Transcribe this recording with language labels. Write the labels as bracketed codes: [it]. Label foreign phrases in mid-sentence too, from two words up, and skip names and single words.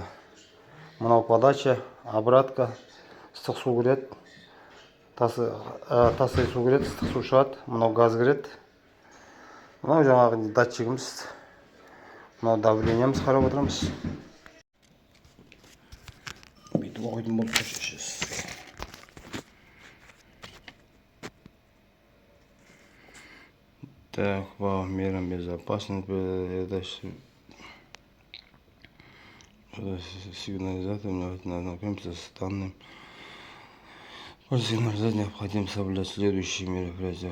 [kk] Мынау [ru] подача, обратка, [kk] ыстық су кіреді. Тастай су кіреді, ыстық су шығады. Мынау газ кіреді. Мынау жаңағы датчигіміз. Мынау давлениеміз қарап отырамыз. Бүйтіп оқитын болып шешесіз. [ru] Так, мерам безопасности, сигнализатор, ознакомиться с данным. После сигнализации необходимо соблюдать следующие мероприятия.